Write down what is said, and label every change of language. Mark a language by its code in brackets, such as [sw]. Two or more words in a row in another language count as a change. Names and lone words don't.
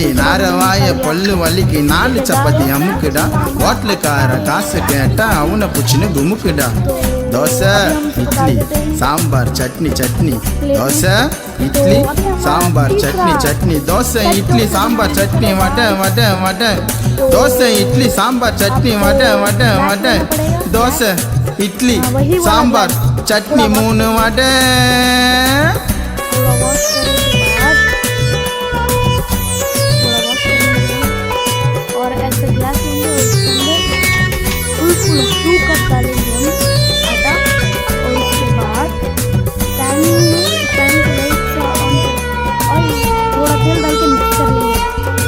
[ta] நாரவாய பல்லு வலிக்கு 4 சப்பாத்தி அமுக்குடா ஹோட்டலுக்கார காசு கேட்டா அவனை புச்சுன்னு குமுக்குடா தோசை இட்லி சாம்பார் சட்னி சட்னி தோசை இட்லி சாம்பார் சட்னி சட்னி தோசை இட்லி சாம்பார் சட்னி வடை வடை வடை தோசை இட்லி சாம்பார் சட்னி வடை வடை வடை தோசை இட்லி சாம்பார் चटनी 3 वडे [hi] थोड़ा वॉश करने के बाद और ऐसे ग्लास लेंगे और इसके अंदर फुल 2 कप डालेंगे हम आटा और उसके बाद पैन को लाइट से ऑन और थोड़ा तेल डाल के मिक्स कर लेंगे